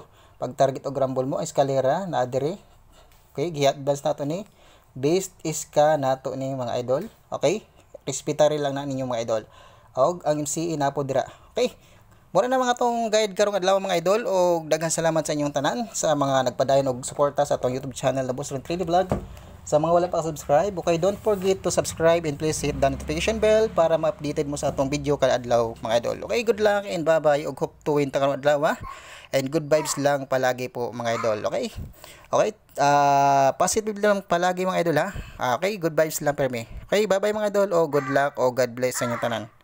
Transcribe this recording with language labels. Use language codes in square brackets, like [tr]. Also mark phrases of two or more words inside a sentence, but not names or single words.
[ceb] Pag target o grambol mo eskalera na adre. Okay, gi-advance nato ni based iska nato ni mga idol. Okay, respetary lang na ninyo mga idol. Og ang MCE na po dira. Okay, mura na mga tong guide karong adlaw mga idol, o daghang salamat sa inyong tanan sa mga nagpadayon og suporta sa atong YouTube channel na Boss Ron 3D Vlog. Sa mga wala pa [en] subscribe, okay, don't forget to subscribe and please hit the notification bell [ceb] para ma-updated mo sa atong video kada adlaw mga idol. [en] Okay, good luck and bye-bye og hope to win ta [ceb] karong adlaw. [en] And good vibes [ceb] lang palagi po mga idol. [en] Okay? [ceb] Okay, positive lang palagi mga idol ha. Okay, [en] good vibes [ceb] lang permi. Okay, bye-bye mga idol, o [en] good luck [ceb] o [en] God bless [ceb] sa inyong tanan.